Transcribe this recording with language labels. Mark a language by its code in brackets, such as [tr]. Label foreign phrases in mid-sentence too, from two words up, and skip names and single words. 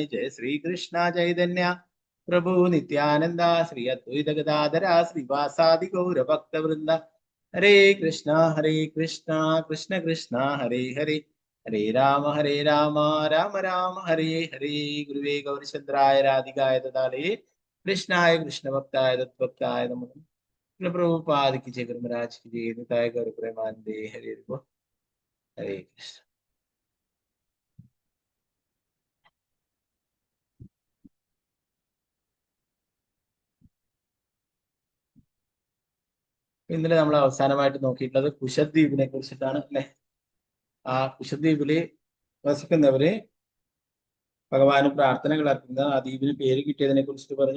[sa] ജയ ശ്രീകൃഷ്ണ ചൈതന്യ പ്രഭു നിത്യാനന്ദ ശ്രീ അദ്വൈത ഗദാധര ശ്രീവാസാദി ഗൗരഭക്തവൃന്ദ. ഹരേ കൃഷ്ണ കൃഷ്ണ കൃഷ്ണ ഹരേ ഹരേ, ഹരേ രാമ രാമ രാമ ഹരേ ഹരേ. ഗുരുവേ ഗൗരചന്ദ്രായ രാധികായ ദദാലേ കൃഷ്ണായ കൃഷ്ണഭക്തായ തദ്ഭക്തായ നമഃ. [hi] प्रभुपाद की जय, गुरु महाराज की जय, निताय गौर प्रेमानंदे हरे हरे कृष्ण. [ml] ഇന്നലെ നമ്മൾ അവസാനമായിട്ട് നോക്കിയിട്ടുള്ളത് കുശദ്വീപിനെ കുറിച്ചിട്ടാണ് അല്ലെ. ആ കുശദ്വീപില് വസിക്കുന്നവര് ഭഗവാന് പ്രാർത്ഥനകൾ അർപ്പിക്കുന്ന ആ ദ്വീപിന് പേര് കിട്ടിയതിനെ കുറിച്ചിട്ട് പറഞ്ഞു.